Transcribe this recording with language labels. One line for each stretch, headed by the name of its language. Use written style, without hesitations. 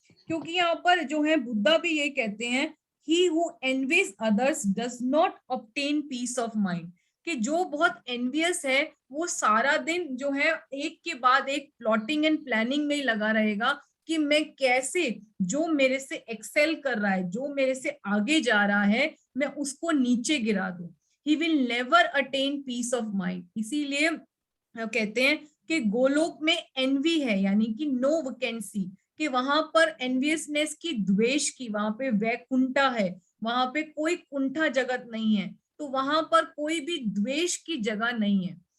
Hindi: क्योंकि यहाँ पर जो है बुद्धा भी ये कहते हैं,
English: he who envious others does not obtain peace of mind,
Hindi: कि जो बहुत एनवियस है वो सारा दिन जो है एक के बाद एक प्लॉटिंग एंड प्लानिंग में ही लगा रहेगा कि मैं कैसे जो मेरे से एक्सेल कर रहा है, जो मेरे से आगे जा रहा है, मैं उसको नीचे गिरा दूं।
English: He will never attain peace of mind।
Hindi: इसीलिए कहते हैं कि गोलोक में एनवी है, यानी कि नो वैकेंसी, कि वहां पर एनवियसनेस की, द्वेष की, वहां पे वैकुंठा है, वहां पे कोई कुंठा जगत नहीं है, तो वहां पर कोई भी द्वेष की जगह नहीं है।